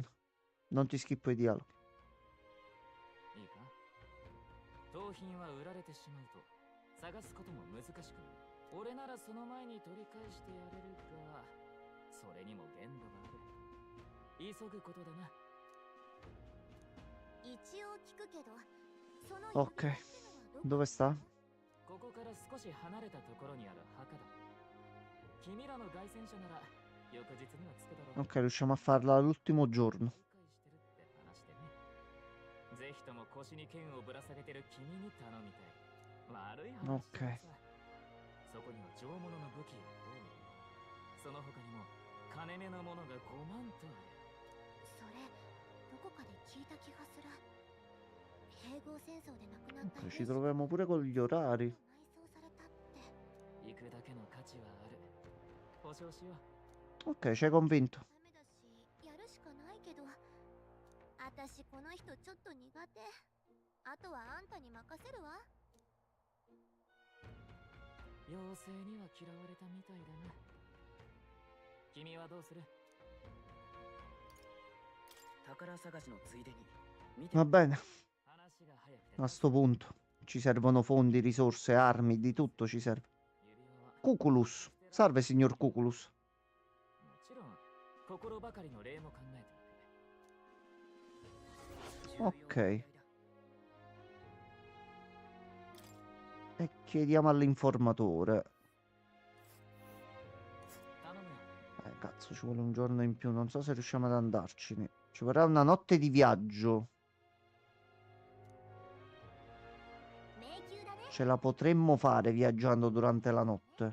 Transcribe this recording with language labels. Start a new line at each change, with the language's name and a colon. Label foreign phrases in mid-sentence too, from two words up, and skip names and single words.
Italian: Non ti schippo i dialoghi.
Japanese: 探すことも難しくない。俺ならその前に取り返してやれるが、それにも限度がある。急ぐことだな。一応聞くけど、その
Italian: Ok. Dove sta?
Japanese: ここから少し離れたところにある墓だ。君らの凱旋者なら翌日には着くだろう。
Italian: Ok, riusciamo a farla l'ultimo giorno.
Japanese: ぜひとも腰に剣をぶら下げてる君に頼みたい。悪い話ださ。 Ok. そこには上物の武器が多い。その他にも金目のものが5万とある。それどこかで聞いた気がする。併合戦争で亡くなった
Italian: Ok, ci troviamo pure con gli orari.
Japanese: 行くだけの価値はある。保証しよう。
Italian: Ok, ci hai convinto.
Japanese: やるしかないけど、私この人ちょっと苦手。あとはあんたに任せるわ。妖精には嫌われたみたいだな。君はどうする？宝探しのついでに。
Italian: Va bene. A sto punto ci servono fondi, risorse, armi, di tutto ci serve. Cuculus. Salve, signor Cuculus.
Japanese: もちろん心ばかりの礼も考えておく。
Italian: Ok. E chiediamo all'informatore. Cazzo, ci vuole un giorno in più. Non so se riusciamo ad andarcene. Ci vorrà una notte di viaggio. Ce la potremmo fare viaggiando durante la notte.